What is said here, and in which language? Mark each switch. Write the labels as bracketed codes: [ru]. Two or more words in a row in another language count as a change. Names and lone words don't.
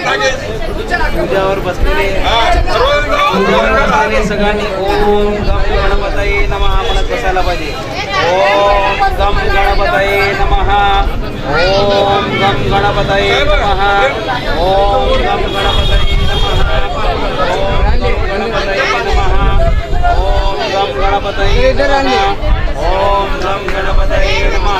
[mr] पूजावर बसलेले सगळ्यांनी [sa] ओम गम गणपतये नमः [mr] म्हणत बसायला पाहिजे. [sa] ओम गम गणपतये नमः. ओम गम गणपतये नमः. ओम गम गणपतये नमः. ओम गणपतये नमः. ओम गम गणपतये नमः. ओम गम गणपतये नमः.